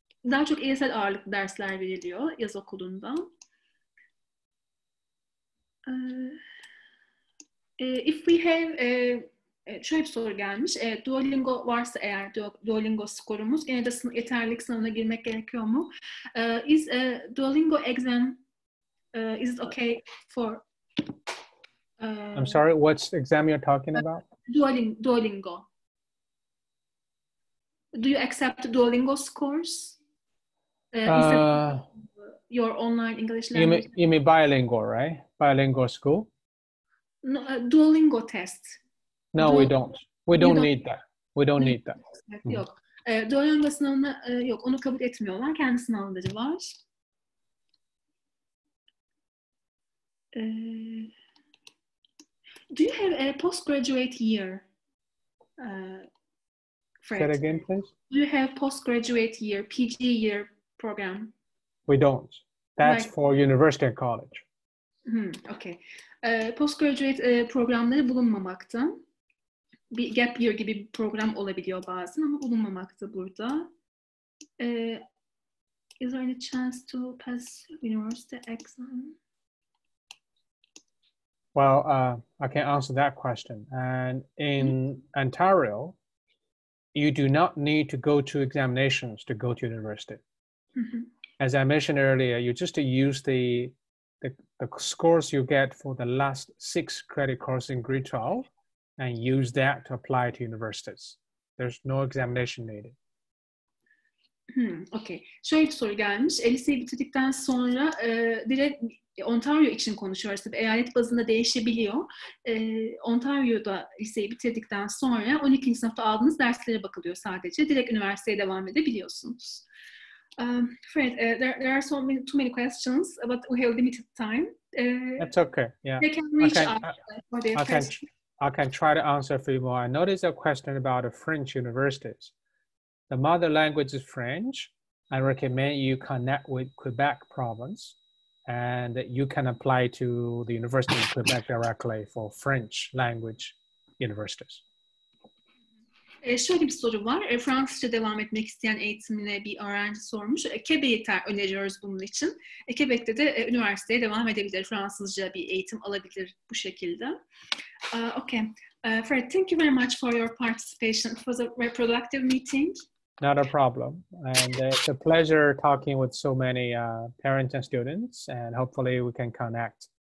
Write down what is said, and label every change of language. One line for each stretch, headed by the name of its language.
Turkish: Daha çok ESL ağırlıklı dersler veriliyor yaz okulunda.
English: If we have
Turkish: şöyle bir soru gelmiş. Duolingo varsa eğer Duolingo skorumuz gene de yeterlilik sınavına girmek gerekiyor mu?
English: Is Duolingo exam is it okay for I'm sorry, what's the exam you're talking about? Duolingo. Do you accept Duolingo scores? Is it your online English language? You mean bilingual, right? Bilingual school? No, Duolingo test. No, we don't. We don't need that. We don't need that.
Turkish: Yok. Duolingo sınavına yok. Onu kabul etmiyorlar. Kendi sınavları var.
English: Do you have a postgraduate year? Say it again, please. Do you have postgraduate year, PG year program? We don't. That's Right. for university and college. Okay.
Turkish: Postgraduate programları bulunmamakta. Bir gap year gibi bir program olabiliyor bazen ama bulunmamakta burada.
English: Is there any chance to pass university exam? Well, I can answer that question. And in Ontario, you do not need to go to examinations to go to university. As I mentioned earlier, you just use the scores you get for the last 6 credit courses in grade 12 and use that to apply to universities. There's no examination needed.
Turkish: Okay. Şöyle bir soru gelmiş. Liseyi bitirdikten sonra direkt Ontario için konuşuyoruz. Tabii eyalet bazında değişebiliyor. Ontario'da liseyi bitirdikten sonra 12. sınıfta aldığınız derslere bakılıyor sadece. Direkt üniversiteye devam edebiliyorsunuz.
English: Fred, there are too many questions, but we have limited time. That's okay. Yeah. They can reach out for their questions. I can try to answer a few more. I noticed a question about the French universities. The mother language is French. I recommend you connect with Quebec province and you can apply to the University of Quebec directly for French language universities.
Turkish: Şöyle bir soru var. Fransızca devam etmek isteyen eğitimine bir öğrenci sormuş. Quebec'i öneriyoruz bunun için. Quebec'te de üniversiteye devam edebilir. Fransızca bir eğitim alabilir bu şekilde.
English: Okay. Fred, thank you very much for your participation. It was a very productive meeting. Not a problem. And it's a pleasure talking with so many parents and students, and hopefully we can connect.